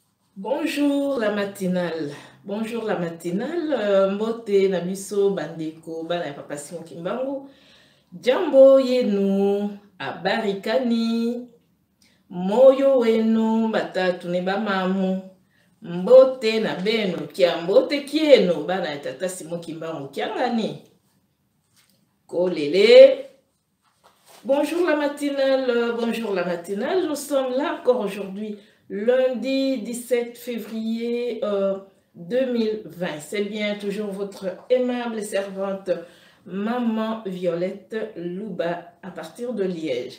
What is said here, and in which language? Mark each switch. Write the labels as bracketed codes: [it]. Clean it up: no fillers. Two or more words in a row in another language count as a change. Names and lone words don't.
[fr] Bonjour la matinale. Bonjour la matinale. [ln] Mbote Nabiso Bandeko Bana ya Papa Simon Kimbangu. [sw] Jambo yenu abarikani. [lua] Moyo wenu batatu ne bamamu. [ln] Mbote na beno [kg] kia mbote kieno bana ya Tata Simon Kimbangu kiangani. Kolele. [fr] Bonjour la matinale. Bonjour la matinale. Nous sommes là encore aujourd'hui. Lundi 17 février 2020. C'est bien toujours votre aimable servante Maman Violette Louba à partir de Liège.